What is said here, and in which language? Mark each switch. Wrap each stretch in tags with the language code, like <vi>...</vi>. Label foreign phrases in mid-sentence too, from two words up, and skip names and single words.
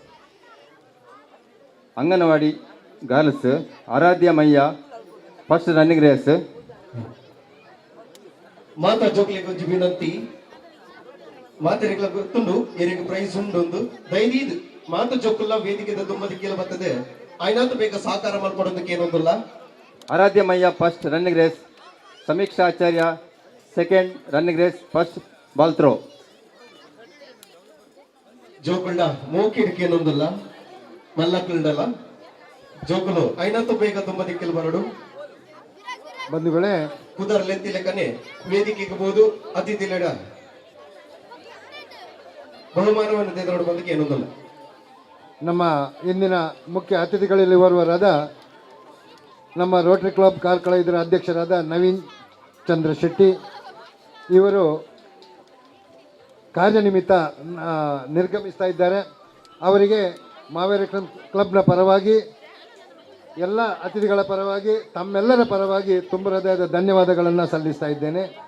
<en>Anganwadi girls ಆರಾಧ್ಯ ಮಯ್ಯ first running race.</en> <tcy>ಮಾತಾ ಜೋಕ್ಲಿಗ್ ಒಂಜಿ ವಿನಂತಿ, ಮಾತೆರೆಗ್ಲ ಗೊತ್ತುಂಡು ಎರೆಗ್ ಪ್ರೈಸ್ ಉಂಡೊಂದು ದೈದೀದ್ ಮಾತು ಜೋಕುಲ್ಲ ವೇದಿಕೆದ ದುಮ್ಮದಿಕ್ಕೆಲ್ಲ ಬರ್ತದೆ. ಆಯ್ನಾತು ಬೇಗ ಸಹಕಾರ ಮಾಡ್ಕೊಡೋದಕ್ಕೆ ಏನೊಂದಿಲ್ಲ.</tcy> <en>ಆರಾಧ್ಯ ಮಯ್ಯ first running race, ಸಮೀಕ್ಷಾ ಆಚಾರ್ಯ second running race, first ball throw.</en> <tcy>ಜೋಕುಳ್ಳ ಮೋಕಿಡಿಕೆ ಏನೊಂದಿಲ್ಲ, ಮಲ್ಲಕ್ಕುಂಡಲ್ಲ ಜೋಕುಲು ಆಯ್ನಾತು ಬೇಗ ದುಮ್ಮದಿಕ್ಕೆಲ್ಲ ಬರಡು.</tcy> <kn>ಬಂಧುಗಳೇ,</kn> <tcy>ಕುದರ್ ಲೆತ್ತಿ ಲೆಕ್ಕನೆ ವೇದಿಕೆಗೆ ಬೋದು ಅತಿಥಿಲೆಡ</tcy> <kn>ಬಹುಮಾನವನ್ನು ತೆಗೆದುಕೊಂಡು</kn> <tcy>ಬಂದಕ್ಕೆ ಏನೊಂದಿಲ್ಲ.</tcy> <kn>ನಮ್ಮ ಇಂದಿನ ಮುಖ್ಯ ಅತಿಥಿಗಳಲ್ಲಿ ಬರುವರಾದ ನಮ್ಮ ರೋಟರಿ ಕ್ಲಬ್ ಕಾರ್ಕಳ ಇದರ ಅಧ್ಯಕ್ಷರಾದ ನವೀನ್ ಚಂದ್ರ ಶೆಟ್ಟಿ ಇವರು ಕಾರ್ಯನಿಮಿತ್ತ ನಿರ್ಗಮಿಸ್ತಾ ಇದ್ದಾರೆ. ಅವರಿಗೆ ಮಾವೇರಿ ಕ್ಲಬ್ನ ಪರವಾಗಿ ಎಲ್ಲ ಅತಿಥಿಗಳ ಪರವಾಗಿ ತಮ್ಮೆಲ್ಲರ ಪರವಾಗಿ ತುಂಬ ಹೃದಯದ ಧನ್ಯವಾದಗಳನ್ನು ಸಲ್ಲಿಸ್ತಾ ಇದ್ದೇನೆ.</kn>